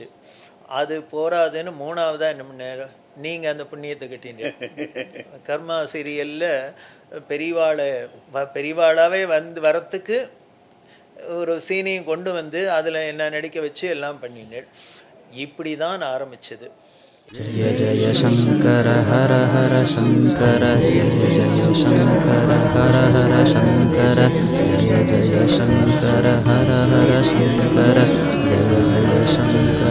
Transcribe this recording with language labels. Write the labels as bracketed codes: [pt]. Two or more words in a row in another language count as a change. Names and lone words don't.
[ta] அது போராதுன்னு 3ஆவதாக என்ன பண்ண, நீங்கள் அந்த புண்ணியத்தை கட்டிங்க. கர்மா சீரியலில் பெரியவாளாவே வரத்துக்கு ஒரு சீனையும் கொண்டு வந்து அதில் என்ன நடிக்க வச்சு எல்லாம் பண்ணினேன். இப்படி தான் ஆரம்பிச்சது. [hi] जय जय शंकर हर हर शंकर, जय जय शंकर हर हर शंकर, जय जय शंकर हर हर शंकर, जय जय शंकर.